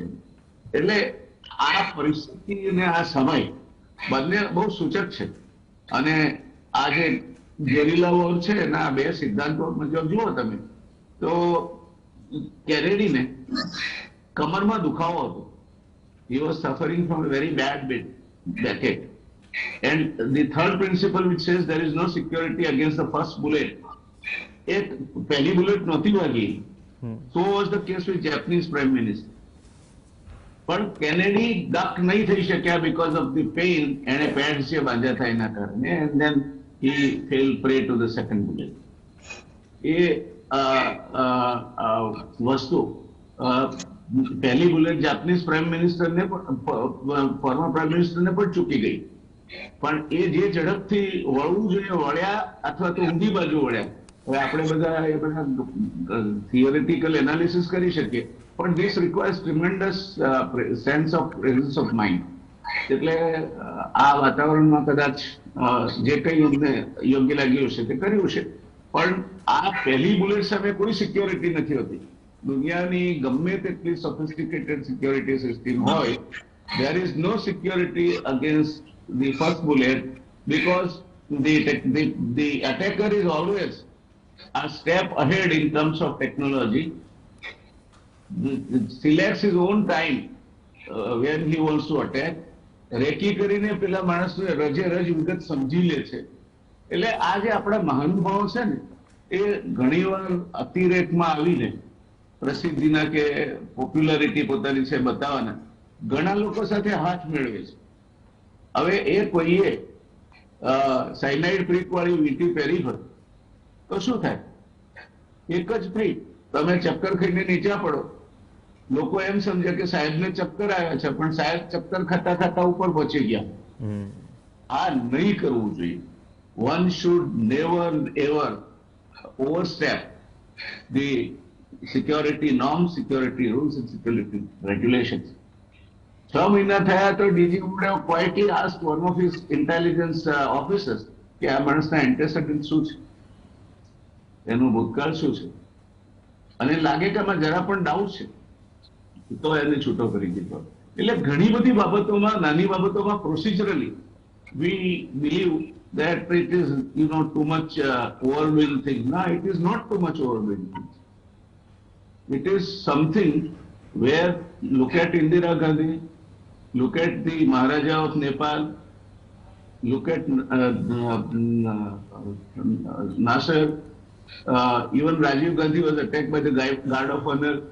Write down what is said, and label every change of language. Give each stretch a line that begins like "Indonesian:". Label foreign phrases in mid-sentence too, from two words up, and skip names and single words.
Gujarati: એટલે આ પરિસ્થિતિ અને આ સમય બંને બહુ સૂચક છે. અને આ જે
English: guerrilla war
Gujarati: છે એના બે સિદ્ધાંતો મુજબ જુઓ તમે તો કેનેડીને કમરમાં દુખાવો હતો.
English: He was suffering from a very bad backache. And the third principle which says there is no security against the first bullet.
Gujarati: એક પહેલી બુલેટ નહોતી વાગી.
English: So was the case with Japanese Prime Minister.
Gujarati: પણ કેનેડી ડક નહીં થઈ શક્યા
English: because of the pain
Gujarati: એને પેડ્સ જે બાંધ્યા હતા એના કારણે,
English: and then he fell prey to the second bullet.
Gujarati: એ વસ્તુ પહેલી બુલેટ
English: Japanese Prime Ministerને Former Prime Ministerને
Gujarati: પણ ચૂકી ગઈ, પણ એ જે ઝડપથી વળવું જોઈએ વળ્યા અથવા તો ઊંધી બાજુ વળ્યા. હવે આપણે બધા એ બધા
English: theoretical analysis
Gujarati: કરી શકીએ, પણ
English: this requires tremendous sense of presence of mind.
Gujarati: એટલે આ વાતાવરણમાં કદાચ જે કંઈ અમને યોગ્ય લાગ્યું છે તે કર્યું છે, પણ આ પહેલી બુલેટ સામે કોઈ સિક્યોરિટી નથી હોતી. દુનિયાની ગમે તેટલી
English: sophisticated security system
Gujarati: હોય,
English: there is no security against the first bullet because the attacker is always a step ahead in terms of technology. Selects his own time when he wants to attack.
Gujarati: રેકી કરીને પેલા માણસને રજે રજ વિગત સમજી લે છે. એટલે આ જે આપણા મહાનુભાવો છે ને એ ઘણીવાર અતિરેકમાં આવીને પ્રસિદ્ધિના કે પોપ્યુલારિટી પોતાની છે બતાવવાના ઘણા લોકો સાથે હાથ મેળવે છે. હવે એ કોઈએ
English: cyanide prick
Gujarati: વાળી વીંટી પહેરી હોય તો શું થાય? એક જ થઈ, તમે ચક્કર ખાઈને નીચે પડો, લોકો એમ સમજે કે સાહેબને ચક્કર આવ્યા છે, પણ સાહેબ ચક્કર ખાતા ખાતા ઉપર પહોંચી ગયા. આ નહીં કરવું જોઈએ.
English: One should never ever overstep the security norms, security rules and security regulations.
Gujarati: 6 મહિના થયા તો ડીજી
English: would quietly asked one of his intelligence officers
Gujarati: કે આ માણસના એન્ટેસેડન્ટ શું છે, એનું ભૂતકાળ શું છે, અને લાગે કે આમાં જરા પણ ડાઉટ છે તો એને છૂટો કરી દીધો. એટલે ઘણી બધી બાબતોમાં, નાની બાબતોમાં પ્રોસિજરલી
English: we believe that it is too much overdoing things. No, it is not too much overdoing things. It is something where look at Indira Gandhi, look at the Maharaja of Nepal, look at Nasser, even Rajiv Gandhi was attacked by the Guard of Honor.